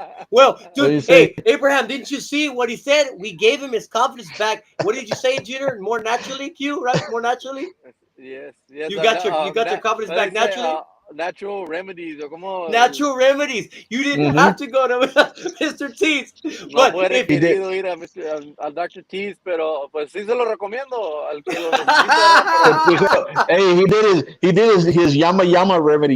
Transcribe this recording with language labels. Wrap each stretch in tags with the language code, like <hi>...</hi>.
<en>Well, dude, hey, Abraham, didn't you see what he said? We gave him his confidence back. What did you say, Junior? More naturally, Q, right? More naturally? Yes. You got your confidence back naturally? Natural remedies. Natural remedies. You didn't have to go to Mr. T's.</en> <es>No hubiera querido ir a Dr. T's, pero pues sí se lo recomiendo al que lo necesita.</es> <en>Hey, he did his yama remedy.</en>